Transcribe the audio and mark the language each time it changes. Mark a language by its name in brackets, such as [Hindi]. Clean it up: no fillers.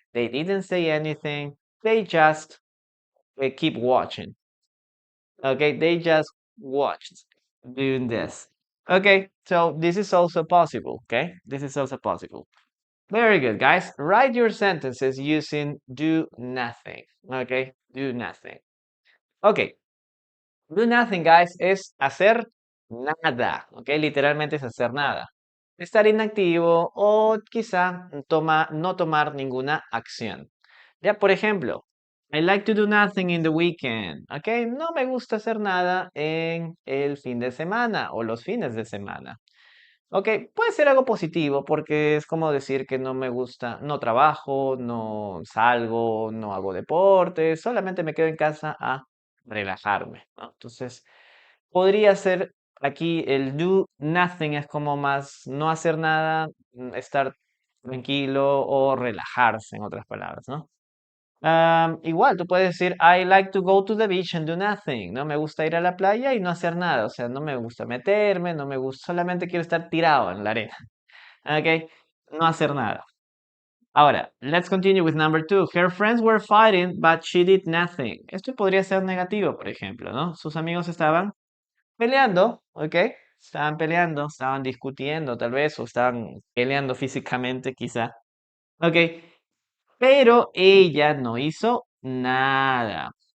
[English] They didn't say anything. They just keep watching. Okay, they just watched doing this. Okay, so this is also possible. Okay, this is also possible. Very good, guys. Write your sentences using do nothing. Okay, do nothing. Okay, do nothing, guys, [Spanish] es hacer nada. Okay, literalmente es hacer nada. Estar inactivo o quizá no tomar ninguna acción. Ya, por ejemplo, [English] I like to do nothing in the weekend. [Spanish] ¿Ok? No me gusta hacer nada en el fin de semana o los fines de semana. Ok, puede ser algo positivo porque es como decir que no me gusta, no trabajo, no salgo, no hago deporte, solamente me quedo en casa a relajarme, ¿no? Entonces, podría ser aquí el [English] do nothing [Spanish] es como más no hacer nada, estar tranquilo o relajarse, en otras palabras, ¿no? Igual, tú puedes decir, [English] I like to go to the beach and do nothing. [Spanish] No me gusta ir a la playa y no hacer nada. O sea, no me gusta meterme, no me gusta, solamente quiero estar tirado en la arena. ¿Ok? No hacer nada. Ahora, [English] let's continue with number two. Her friends were fighting, but she did nothing. [Spanish] Esto podría ser negativo, por ejemplo, ¿no? Sus amigos estaban peleando, ¿ok? Estaban peleando, estaban discutiendo, tal vez, o estaban peleando físicamente, quizá. ¿Ok? Pero ella no hizo nada.